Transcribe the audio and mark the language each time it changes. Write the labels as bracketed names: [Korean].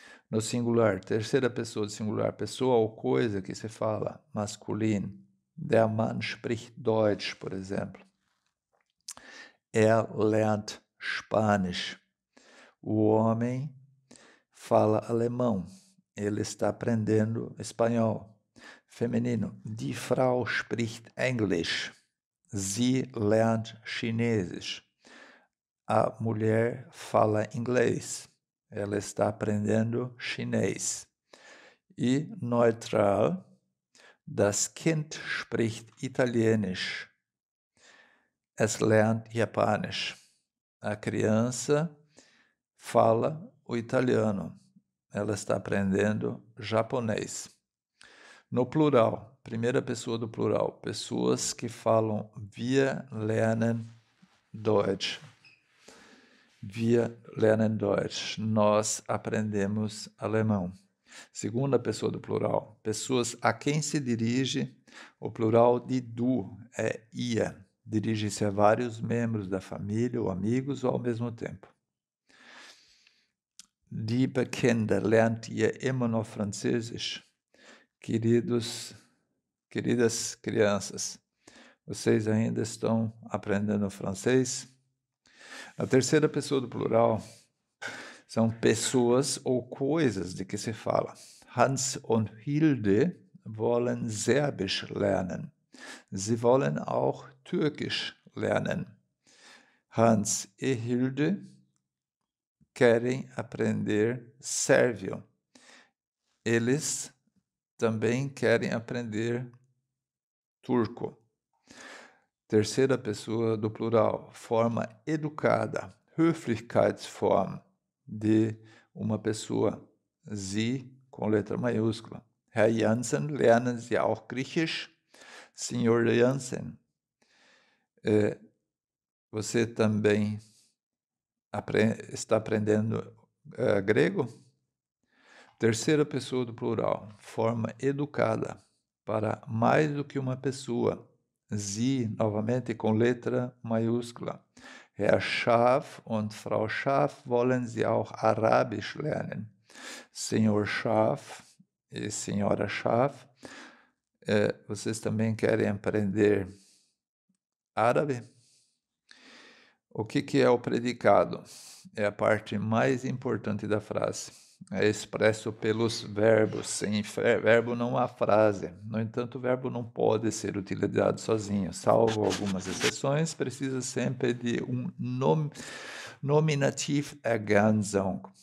[Portuguese] No singular, terceira pessoa do singular, pessoa ou coisa que se fala, masculino. [German] Der Mann spricht Deutsch, [Portuguese] por exemplo. [German] Lernt Spanisch. [Portuguese] O homem fala alemão. Ele está aprendendo espanhol. Feminino. [German] Die Frau spricht Englisch. Sie lernt Chinesisch. [Portuguese] A mulher fala inglês. Ela está aprendendo chinês. E neutral. [German] Das Kind spricht Italienisch. Es lernt Japanisch. [Portuguese] A criança fala o italiano. Ela está aprendendo japonês. No plural, primeira pessoa do plural, pessoas que falam [German] wir lernen Deutsch. Wir lernen Deutsch. [Portuguese] Nós aprendemos alemão. Segunda pessoa do plural, pessoas a quem se dirige, o plural de du é ia. Dirige-se a vários membros da família ou amigos ao mesmo tempo. [German] Liebe Kinder, lernt ihr immer noch Französisch? [Portuguese] Queridas crianças, vocês ainda estão aprendendo francês? A terceira pessoa do plural são pessoas ou coisas de que se fala. [German] Hans und Hilde wollen Serbisch lernen. Sie wollen auch Türkisch lernen. [Portuguese] Hans e Hilde querem aprender sérvio. Eles também querem aprender turco. Terceira pessoa do plural, forma educada, Höflichkeitsform de uma pessoa, Sie com letra maiúscula. [German] Herr Jansen, lernen Sie auch Griechisch? [Portuguese] Senhor Jansen, você também está aprendendo grego? Terceira pessoa do plural, forma educada, para mais do que uma pessoa. Sie, novamente com letra maiúscula. [German] Herr Schaaf und Frau Schaaf, wollen Sie auch Arabisch lernen? [Portuguese] Senhor Schaaf e Senhora Schaaf, Vocês também querem aprender árabe? O que é o predicado? É a parte mais importante da frase. É expresso pelos verbos. Sem verbo não há frase. No entanto, o verbo não pode ser utilizado sozinho. Salvo algumas exceções, precisa sempre de um nominativ Ergänzung.